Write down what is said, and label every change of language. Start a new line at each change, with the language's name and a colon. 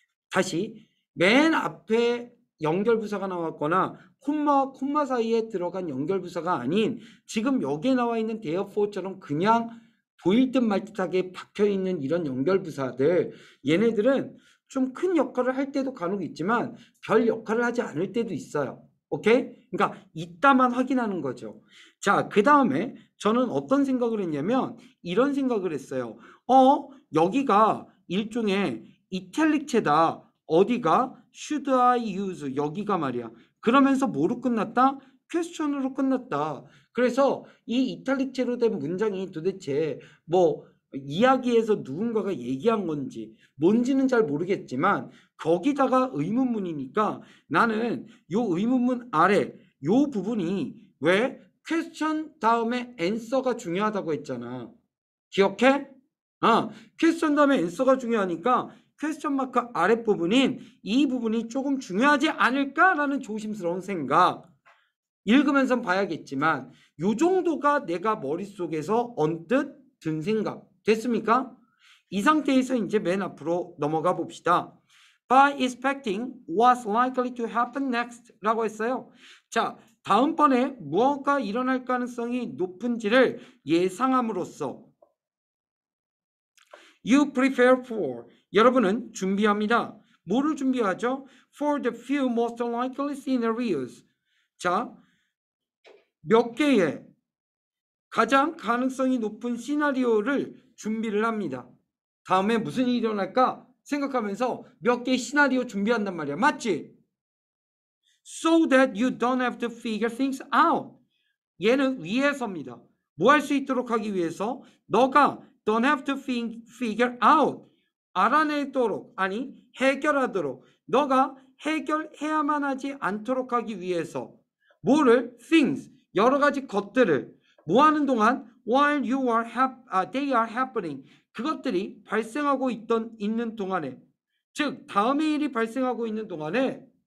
Korean: 다시 맨 앞에 연결부사가 나왔거나 콤마 사이에 들어간 연결부사가 아닌 지금 여기에 나와 있는 therefore처럼 그냥 보일 듯 말 듯하게 박혀있는 이런 연결부사들 얘네들은 좀 큰 역할을 할 때도 간혹 있지만 별 역할을 하지 않을 때도 있어요. 오케이? 그러니까 이따만 확인하는 거죠. 자, 그 다음에 저는 어떤 생각을 했냐면 이런 생각을 했어요. 여기가 일종의 이탈릭체다. 어디가?
English: should I use
Korean: 여기가 말이야. 그러면서 뭐로 끝났다? 퀘스천으로 끝났다. 그래서 이 이탈릭체로 된 문장이 도대체 뭐 이야기에서 누군가가 얘기한 건지 뭔지는 잘 모르겠지만 거기다가 의문문이니까 나는 요 의문문 아래 요 부분이 왜 퀘스천 다음에 answer가 중요하다고 했잖아. 기억해? 퀘스천 다음에 answer가 중요하니까 퀘스천 마크 아랫부분인 이 부분이 조금 중요하지 않을까라는 조심스러운 생각. 읽으면서 봐야겠지만 요 정도가 내가 머릿속에서 언뜻 든 생각. 됐습니까? 이 상태에서 이제 맨 앞으로 넘어가 봅시다.
English: By expecting what's likely to happen next
Korean: 라고 했어요. 자, 다음번에 무엇가 일어날 가능성이 높은지를 예상함으로써
English: You prepare for.
Korean: 여러분은 준비합니다. 뭐를 준비하죠?
English: For the few most likely scenarios.
Korean: 자, 몇 개의 가장 가능성이 높은 시나리오를 준비를 합니다. 다음에 무슨 일이 일어날까 생각하면서 몇 개의 시나리오 준비한단 말이야. 맞지?
English: So that you don't have to figure things out.
Korean: 얘는 위에서입니다. 뭐 할 수 있도록 하기 위해서 너가
English: don't have to figure out
Korean: 알아내도록 아니 해결하도록 너가 해결해야만 하지 않도록 하기 위해서 뭐를 things 여러 가지 것들을 뭐 하는 동안
English: while they are happening
Korean: 그것들이 발생하고 있는 동안에 즉 다음의 일이 발생하고 있는 동안에